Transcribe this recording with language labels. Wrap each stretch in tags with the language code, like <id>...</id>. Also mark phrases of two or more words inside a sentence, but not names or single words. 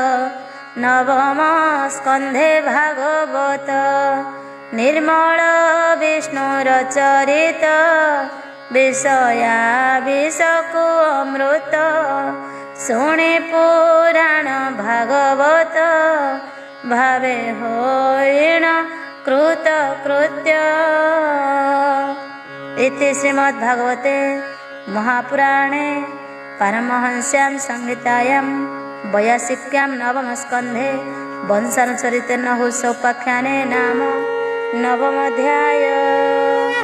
<or>ନବମ ସ୍କନ୍ଧେ ଭାଗବତ ନିର୍ମଳ ବିଷ୍ଣୁର ଚରିତ ବିଷୟା ବିଷକୁ ଅମୃତ ଶୁଣି ପୁରାଣ ଭାଗବତ ଭାବେ ହୋଇଣ କୃତ କୃତ୍ୟ</or> <sa>इति श्रीमद्भागवते महापुराणे पारमहंस्यां संहितायां 82 नवमस्कन्धे वंशानुचरितेन नहुष उपाख्याने नाम नवमोऽध्याय।</sa>